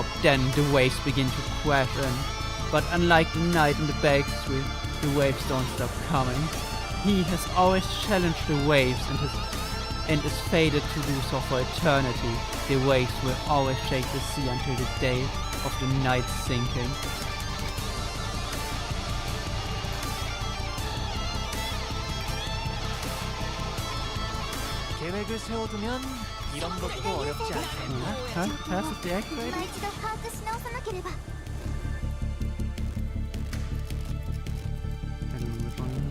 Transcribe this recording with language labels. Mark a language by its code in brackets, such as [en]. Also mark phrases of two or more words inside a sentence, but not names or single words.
[en] Then the waves begin to crash in. But unlike the knight in the backstreet, the waves don't stop coming. He has always challenged the waves and is fated to do so for eternity. The waves will always shake the sea until the day of the night's sinking. [ko] 계획을 세워두면 이런 것도 어렵지 않다. [en] Perfectly 今 accurate. [ja] 一度把握し直さなければ。 [en] I don't know which one.